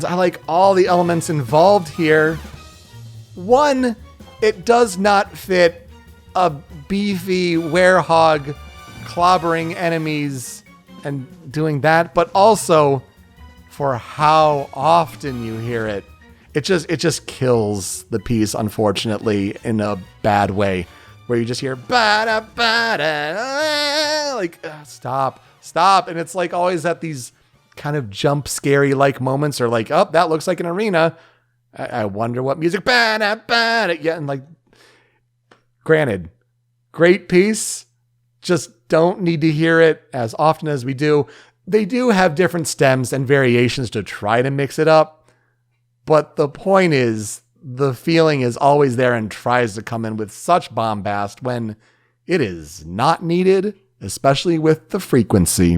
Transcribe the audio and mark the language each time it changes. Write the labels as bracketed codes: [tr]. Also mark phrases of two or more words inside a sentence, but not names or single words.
[en] I like all the elements involved here. One, it does not fit a beefy werehog clobbering enemies and doing that, but also for how often you hear it. It just kills the piece, unfortunately, in a bad way. Where you just hear ba-da, ba-da, like stop. And it's like always at these kind of jump scary like moments or like, oh, that looks like an arena. I wonder what music, ba-da, ba-da. Yeah, and like, granted, great piece. Just don't need to hear it as often as we do. They do have different stems and variations to try to mix it up. But the point is, the feeling is always there and tries to come in with such bombast when it is not needed, especially with the frequency.